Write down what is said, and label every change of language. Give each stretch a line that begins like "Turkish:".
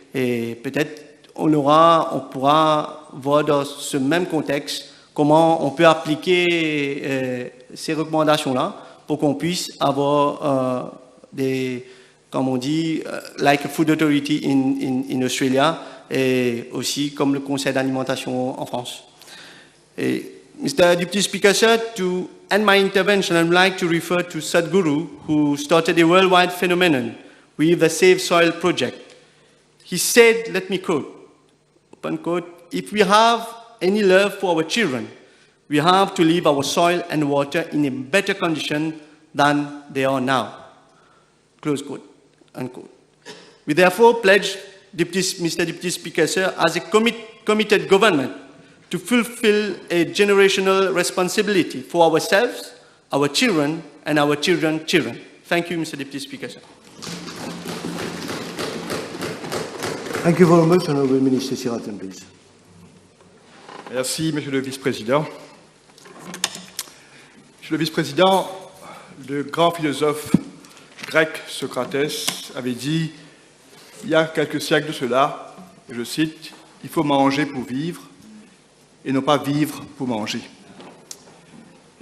French: Et peut-être on pourra voir dans ce même contexte comment on peut appliquer ces recommandations-là pour qu'on puisse avoir des, comme on dit,
English: like a food authority in Australia,
French: et aussi comme le Conseil d'alimentation en France.
English: Et, Mr. Deputy Speaker, sir, to end my intervention, I would like to refer to Sadhguru, who started a worldwide phenomenon with the Save Soil project. He said, let me quote, open quote, if we have any love for our children, we have to leave our soil and water in a better condition than they are now. Close quote, unquote. We therefore pledge, Mr. Deputy Speaker, sir, as a committed government to fulfill a generational responsibility for ourselves, our children, and our children's children. Thank you, Mr. Deputy Speaker, sir. Thank you very much, Honourable Minister Siraten, please.
French: Merci, Monsieur le Vice-président. Monsieur le Vice-président, le grand philosophe grec Socrate avait dit, il y a quelques siècles de cela, et je cite, « Il faut manger pour vivre et non pas vivre pour manger ».